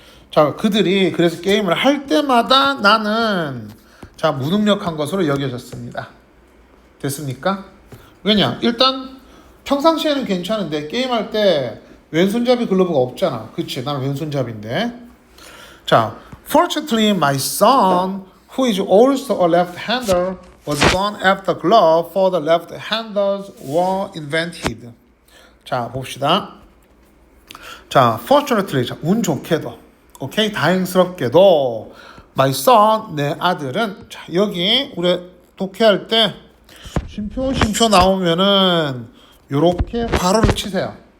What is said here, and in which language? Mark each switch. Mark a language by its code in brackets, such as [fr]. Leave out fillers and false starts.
[ko] 자, 그들이 그래서 게임을 할 때마다 나는 자, 무능력한 것으로 여겨졌습니다. 됐습니까? 왜냐? 일단 평상시에는 괜찮은데 게임할 때 왼손잡이 글러브가 없잖아. 그치? 나는 왼손잡이인데. [en] 자, fortunately my son, who is also a left-hander, was born after glove for the left-handers were invented. [ko] 자, 봅시다. 자, fortunately, 자, 운 좋게도, 오케이, 다행스럽게도, [en] my son, [ko] 내 아들은, 자, 여기 우리 독해할 때 쉼표 나오면은 요렇게 괄호를 치세요.